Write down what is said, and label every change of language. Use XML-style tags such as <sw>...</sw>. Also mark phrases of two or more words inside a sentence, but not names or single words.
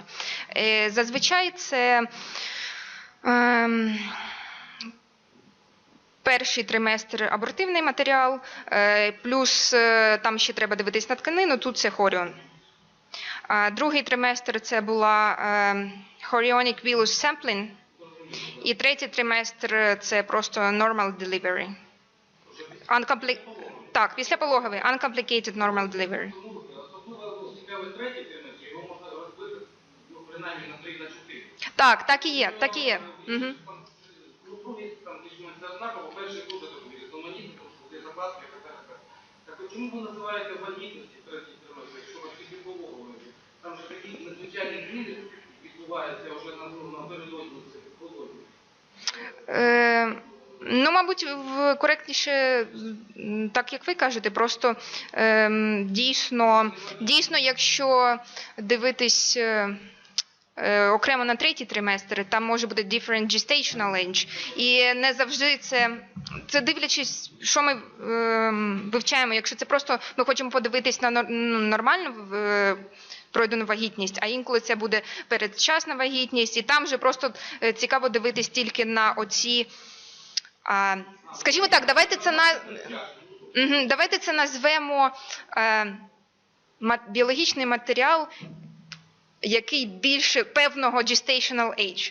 <uk>Зазвичай це перший триместр абортивний матеріал, плюс там ще треба дивитись на тканину, тут це хоріон. Другий триместр це була</uk> <en>chorionic villus sampling.</en> <uk>І третій триместр – це просто</uk> <en>normal delivery.</en> <uk>Так, післяпологовий,</uk> <en>uncomplicated normal delivery.</en> <uk>Особливо цікавий третій триместр, його можна розбити, принаймні на 3 на 4. Так, так і є, так і є. Другий, там, більш-менш однаково, перший дуже такий різноманітний, тому що є закладки, так от чому ви називаєте вагітності третій триместр, якщо ви післяпологовий? Там же такі надзвичайні зміни відбуваються вже напередодні. Мабуть, коректніше, так як ви кажете, просто дійсно, якщо дивитись окремо на третій триместр, там може бути</uk> <en>different gestational age,</en> <uk>і не завжди це дивлячись, що ми вивчаємо. Якщо це просто ми хочемо подивитись на нормальну пройдену вагітність, а інколи це буде передчасна вагітність, і там же просто цікаво дивитись тільки на оці, скажімо так, давайте це назвемо біологічний матеріал, який більше певного</uk> <en>gestational age.</en>